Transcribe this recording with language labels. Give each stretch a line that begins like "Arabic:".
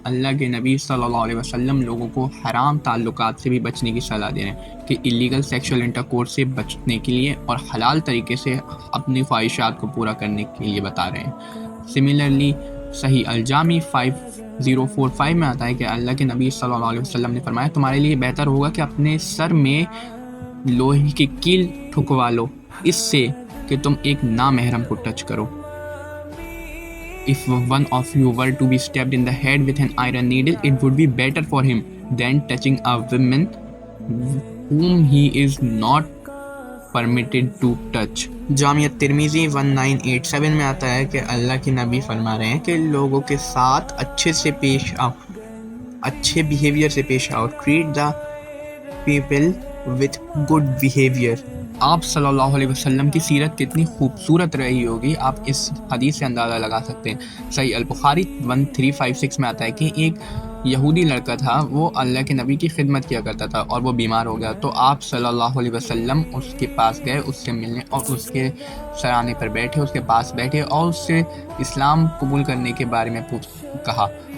Urdu: اللہ کے نبی صلی اللہ علیہ وسلم لوگوں کو حرام تعلقات سے بھی بچنے کی صلاح دے رہے ہیں, کہ ایلیگل سیکشول انٹرکورس سے بچنے کے لیے اور حلال طریقے سے اپنی خواہشات کو پورا کرنے کے لیے بتا رہے ہیں. سملرلی صحیح الجامی 5045 میں آتا ہے کہ اللہ کے نبی صلی اللہ علیہ وسلم نے فرمایا, تمہارے لیے بہتر ہوگا کہ اپنے سر میں لوہے کی کیل ٹھکوا لو, اس سے کہ تم ایک نامحرم کو ٹچ کرو.
English: If one of you were to be stabbed in the head with an iron needle, it would be better for him than touching a woman whom he is not permitted to touch.
Urdu: جامعہ ترمذی 1987 میں آتا ہے کہ اللہ کے نبی فرما رہے ہیں کہ لوگوں کے ساتھ اچھے سے پیش آؤ, اچھے بیہیویئر سے پیش آؤ.
English: Treat the people with good behavior.
Urdu: آپ صلی اللہ علیہ وسلم کی سیرت کتنی خوبصورت رہی ہوگی, آپ اس حدیث سے اندازہ لگا سکتے ہیں. صحیح البخاری 1356 میں آتا ہے کہ ایک یہودی لڑکا تھا, وہ اللہ کے نبی کی خدمت کیا کرتا تھا اور وہ بیمار ہو گیا. تو آپ صلی اللہ علیہ وسلم اس کے پاس گئے, اس سے ملنے, اور اس کے سرانے پر بیٹھے, اس کے پاس بیٹھے اور اس سے اسلام قبول کرنے کے بارے میں کہا.